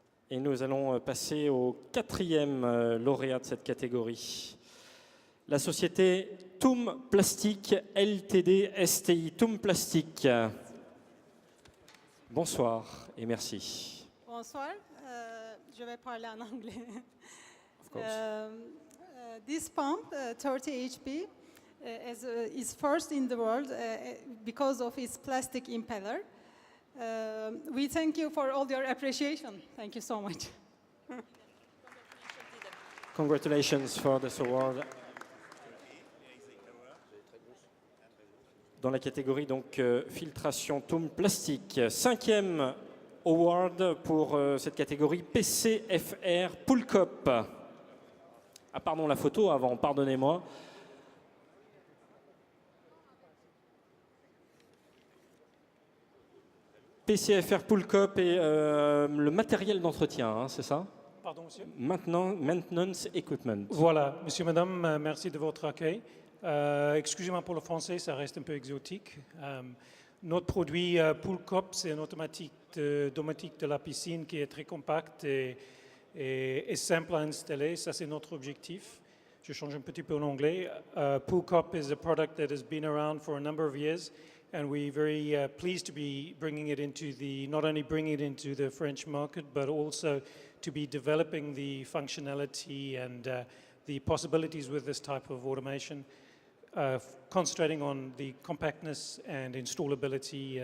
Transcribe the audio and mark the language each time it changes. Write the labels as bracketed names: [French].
[French] Et nous allons passer au quatrième lauréat de cette catégorie. La société Toum Plastique Ltd STI. Toum Plastique. Bonsoir et merci. Bonsoir, je vais parler en anglais. [English] Of course. This pump, 30 HP, is first in the world because of its plastic impeller. We thank you for all your appreciation. Thank you so much. Congratulations for this award. [French] Dans la catégorie donc filtration Toum Plastique. Cinquième award pour cette catégorie PCFR Poolcup. Ah pardon, la photo avant, pardonnez-moi. PCFR Poolcup et le matériel d'entretien, hein, c'est ça? Pardon, monsieur. [English] Maintenance Equipment. [French] Voilà, monsieur, madame, merci de votre accueil. Excusez-moi pour le français, ça reste un peu exotique. Notre produit Poolcup, c'est un automatique domotique de la piscine qui est très compact et simple à installer. Ça, c'est notre objectif. Je change un petit peu en anglais. [English] Poolcup is a product that has been around for a number of years, and we're very pleased to be bringing it into not only bringing it into the French market, but also to be developing the functionality and the possibilities with this type of automation, concentrating on the compactness and installability.